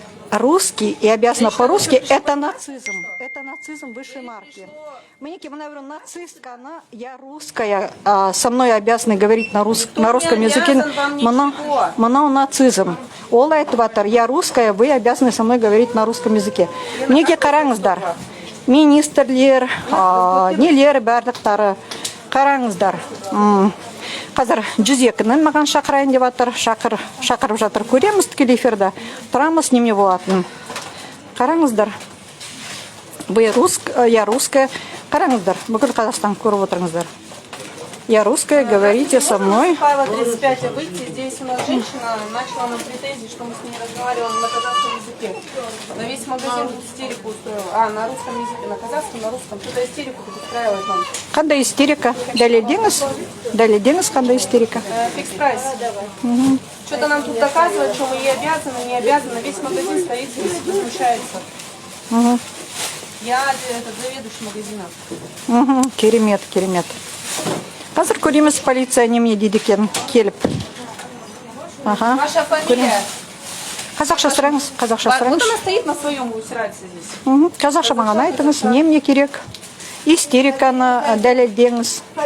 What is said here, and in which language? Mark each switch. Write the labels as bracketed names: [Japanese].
[Russian] Русский и обязана по-русски – это нацизм. Это нацизм высшей марки. [Kazakh] Мінекей, мына [Russian] говорю, нацистка, она, я русская, со мной обязаны говорить на русском языке. [Kazakh] Мынау нацизм. Ол айтып жатыр, [Russian] я русская, вы обязаны со мной говорить на русском языке. [Kazakh] Мінекей қараңыздар. Министрлер, нелер барлықтары. Қараңыздар. Қазір 102-нің маған шақырайын деп жатыр, шақырып жатыр. Көреміз тікелей эфирде. Тұрамыз неме болатын. Қараңыздар. [Russian] Я русская. [Kazakh] Қараңыздар. Бүкіл Қазақстан көріп отырыңыздар. [Russian] Я русская, говорите со мной. Павла 35 выйти. Здесь у нас женщина начала нам претензии, что мы с ней разговаривали на казахском языке. На весь магазин истерику устроила. На русском языке, на казахском, на русском. Кто-то истерику устраивает нам. [Kazakh] Қандай истерика? Дәлелдеңіз қандай истерика? [Russian] Фикс прайс. Что-то нам тут доказывают, что мы ей обязаны, не обязаны. Весь магазин стоит здесь, возмущается. Я заведующий магазина. [Kazakh] Керемет. Қазір көреміз, полиция неме дейді екен, келіп. [Russian] Ваша фамилия? [Kazakh] Қазақша сұраңыз, [Russian] Вот она стоит на своем, вы усирается здесь. [Kazakh] Қазақша маған айтыңыз, неме керек? Истериканы дәлелдеңіз.